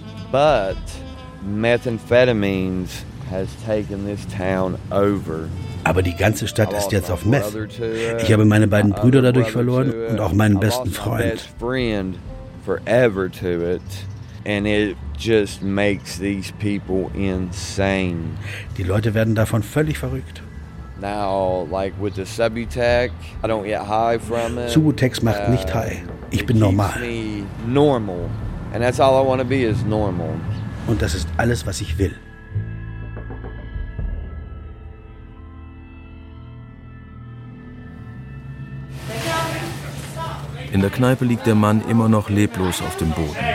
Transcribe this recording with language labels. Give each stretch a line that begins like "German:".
English: But Methamphetamines has taken this town over.
German: Aber die ganze Stadt ist jetzt auf Meth. Ich habe meine beiden Brüder dadurch verloren und auch meinen besten Freund.
English: My best friend forever to it. And it just makes these people insane.
German: Die Leute werden davon völlig verrückt.
English: Now, like with the Subutex, I don't get high from it.
German: Subutex macht nicht high. Ich bin normal.
English: It keeps me normal. And that's all I want to be is normal.
German: Und das ist alles, was ich will. In der Kneipe liegt der Mann immer noch leblos auf dem Boden.